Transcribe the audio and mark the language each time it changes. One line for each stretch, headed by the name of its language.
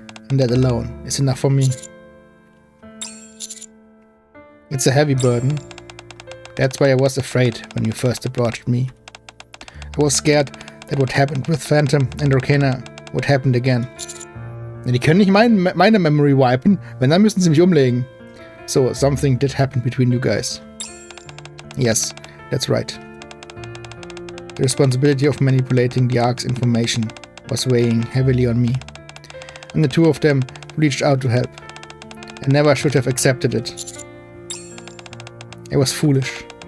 English: And that alone is enough for me. It's a heavy burden. That's why I was afraid when you first approached me. I was scared that what happened with Phantom and Arcana would happen again.
German: Die können nicht meine Memory wipen, wenn dann müssen sie mich umlegen.
English: So, something did happen between you guys. Yes, that's right. The responsibility of manipulating the Ark's information was weighing heavily on me. And the two of them reached out to help. I never should have accepted it. I was foolish.